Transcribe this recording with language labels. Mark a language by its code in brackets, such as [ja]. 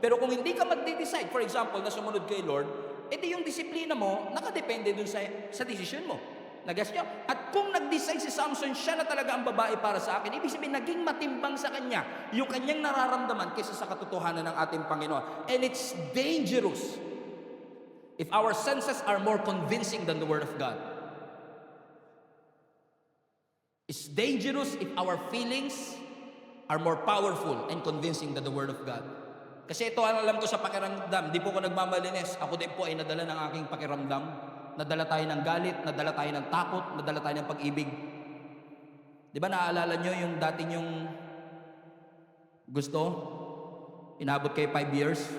[tl] Pero kung hindi ka magde-decide, for example, na sumunod kay Lord, edi yung disiplina mo nakadepende dun sa desisyon mo. Nagas niyo? At kung nag-decide si Samson, siya na talaga ang babae para sa akin, ibig sabihin naging matimbang sa kanya yung kanyang nararamdaman kaysa sa katotohanan ng ating Panginoon. [en] And it's dangerous if our senses are more convincing than the Word of God. It's dangerous if our feelings are more powerful and convincing than the Word of God. [tl] Kasi ito ang alam ko sa pakiramdam, di po ko nagmamalinis. Ako din po ay nadala ng aking pakiramdam. Nadala tayo ng galit, nadala tayo ng takot, nadala tayo ng pag-ibig. Di ba naaalala nyo yung dati nyong gusto? Inabot kayo 5 years?